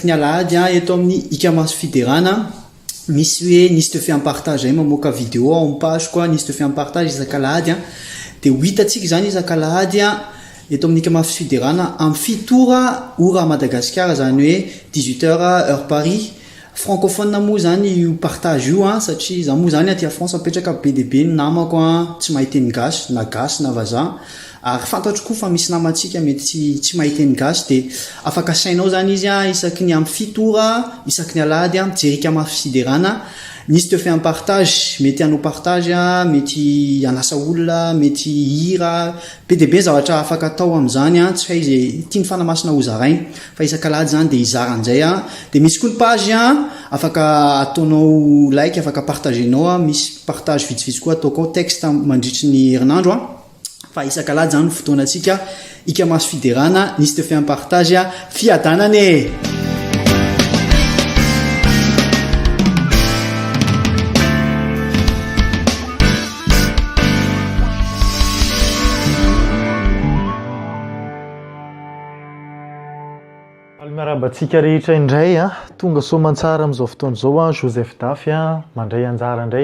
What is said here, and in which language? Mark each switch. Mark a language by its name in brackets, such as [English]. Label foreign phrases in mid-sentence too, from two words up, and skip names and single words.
[Malagasy] ny alahady eto amin'ny Hiaka Mafy Fiderana misy hoe nisy [French] te fait un partage [Malagasy] mamoaka [French] vidéo en page quoi [Malagasy] nisy [French] te fait un partage [Malagasy] isaka alahady dia ho hitantsika zany isaka alahady eto amin'ny Hiaka Mafy Fiderana amin'ny fitora ora Madagasikara zany hoe 18h heure Paris francophone moa zany io partage io satria za moa zany aty a France apetraka be dia be ny namako tsy mahay teny gasy na vazaha ary fantatro koa fa misy namantsika mety tsy mahay teny gasy dia afaka sainao zany izy isaky ny amin'ny fitora isaky ny alahady mijery Hiaka Mafy Fiderana nisy [French] te fait un partage [Malagasy] mety hanao partage mety hanasa olona mety hira be dia be zavatra afaka atao amin'izany tsy hay izay tiany fanamasina ho zarainy fa isaka alahady zany dia hizaran'izay dia misy koa ny page afaka ataonao like afaka partagenao misy partage vitsivitsy koa ataoko texte mandritry ny herinandro fa isaka alahady zany fotoanantsika Hiaka Mafy Fiderana nisy [French] te fait un partage [Malagasy] fiadanane. miarabantsika rehetra indray tonga soamantsara amin'izao fotoana izao Joseph Dafy mandray anjara indray